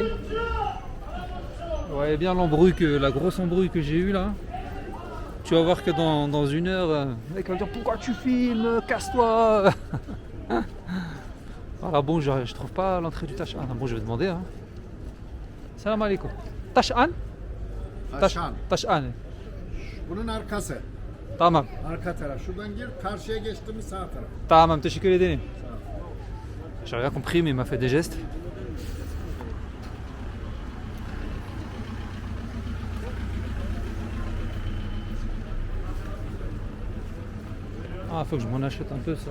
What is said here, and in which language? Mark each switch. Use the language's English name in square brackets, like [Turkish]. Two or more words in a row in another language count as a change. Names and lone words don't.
[French] Ouais, bien la grosse embrouille que j'ai eue là. Tu vas voir que dans une heure, le mec va me dire pourquoi tu filmes, casse-toi. Voilà, bon, je trouve pas l'entrée du Tash An. Bon, je vais demander. Hein. [Arabic] سلام عليكم. [French] Tash An? [Turkish] Taşan. Taşhane. Bunun arkası. Tamam. Arka taraf. Şuradan gir. Karşıya geçtiğimiz sağ taraf. Tamam, teşekkür ederim. [French] J'ai rien compris mais il m'a fait des gestes. Ah, faut que je m'en achète un peu ça.